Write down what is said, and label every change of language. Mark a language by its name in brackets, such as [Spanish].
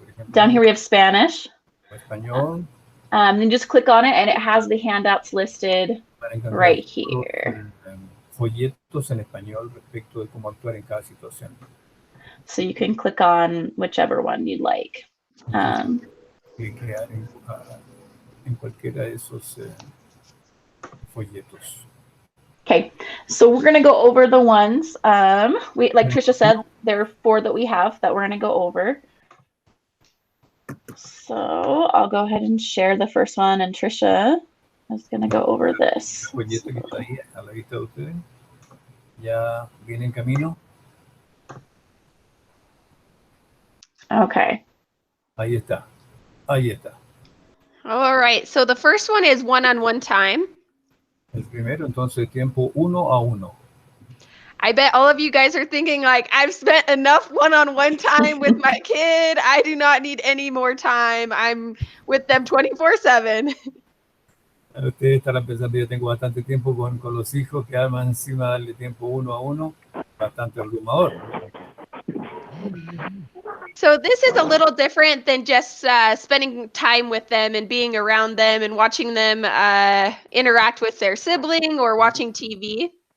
[English] Down here we have Spanish. [Spanish] Español. [English] Then just click on it, and it has the handouts listed right here. [Spanish] Folletos en español respecto de cómo actuar en cada situación. [English] So you can click on whichever one you'd like. [Spanish] Cliquear en cualquiera de esos folletos. [English] Okay, so we're going to go over the ones, like Trisha said, there are 4 that we have that we're going to go over. So I'll go ahead and share the first one, and Trisha is going to go over this. [Spanish] El folleto que está ahí a la vista de ustedes ya viene en camino. [English] Okay. [Spanish] Ahí está. Ahí está. [English] All right. So the first one is one-on-one time. [Spanish] El primero, entonces, tiempo 1 a 1. [English] I bet all of you guys are thinking like, I've spent enough one-on-one time with my kid. I do not need any more time. I'm with them 24/7. [Spanish] Ustedes estarán pensando, yo tengo bastante tiempo con los hijos, que además encima darle tiempo 1 a 1, bastante abrumador. [English] So this is a little different than just spending time with them and being around them and watching them interact with their sibling or watching TV.